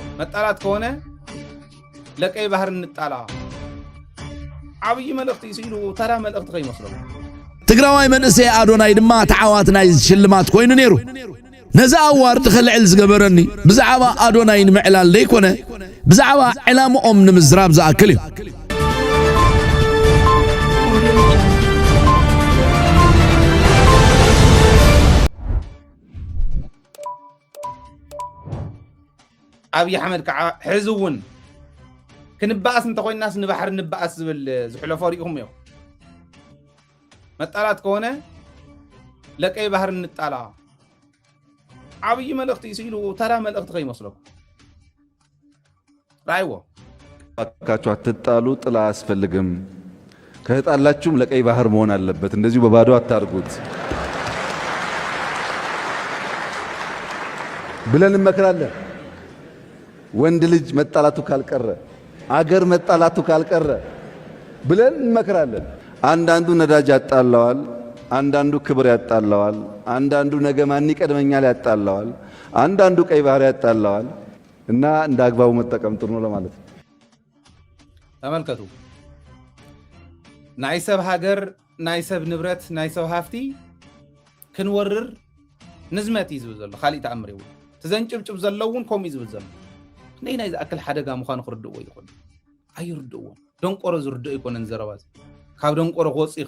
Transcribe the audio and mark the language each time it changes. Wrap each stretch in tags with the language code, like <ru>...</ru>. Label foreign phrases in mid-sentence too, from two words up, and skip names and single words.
<am>መጣላት ከሆነ ለቀይ ባህር እንጣላ</am> <ti>ዓብይ መልእኽቲ</ti> <am>ሲሉ</am> <ti>ተራ መልእኽቲ ከይመስለው ትግራዋይ መንእሰይ አዶናይ ድማ ተዓዋት ናይ ሽልማት ኮይኑ ነይሩ ነዛ አዋርድ ክልዕል ዝገበረኒ ብዛዕባ አዶናይ ንምዕላል ዘይኮነ ብዛዕባ ዕላምኦም ንምዝራብ ዝኣክል እዩ አብይ አሕመድ ከዓ ሕዝውን ክንባኣስ እንተኮይናስ ንባሕር ንባኣስ ዝብል ዝሕለፎ ሪኢኹም እዮም</ti> <am>መጣላት ከሆነ ለቀይ ባህር እንጣላ</am> <ti>ዓብይ መልእኽቲ</ti> <am>ሲሉ</am> <ti>ተራ መልእኽቲ ከይመስለኩም ራይዎ</ti> <am>አካቹ አትጣሉ ጥላ አስፈልግም ከተጣላችሁም ለቀይ ባህር መሆን አለበት እንደዚሁ በባዶ አታርጉት ብለን እንመክራለን ወንድ ልጅ መጣላቱ ካልቀረ አገር መጣላቱ ካልቀረ ብለን እንመክራለን አንዳንዱ ነዳጅ ያጣላዋል አንዳንዱ ክብር ያጣላዋል አንዳንዱ ነገ ማን ይቀድመኛል ያጣላዋል አንዳንዱ ቀይ ባህር ያጣላዋል እና እንዳግባቡ መጠቀም ጥሩ ነው ለማለት ነው</am> <ti>ተመልከቱ ናይ ሰብ ሀገር ናይ ሰብ ንብረት ናይ ሰብ ሃፍቲ ክንወርር ንዝመት ይዝብ ዘሎ ካሊእ ተኣምር ይው ተዘንጭብጭብ ዘለውን ከም ይዝብ ዘሎ ናይ ዝኣክል ሓደጋ ምዃኑ ክርድእዎ ይኹን ኣይርድእዎ ደንቆሮ ዝርድእ ይኮነን ዘረባዝ ካብ ደንቆሮ ክወፅእ ይኽእል</ti>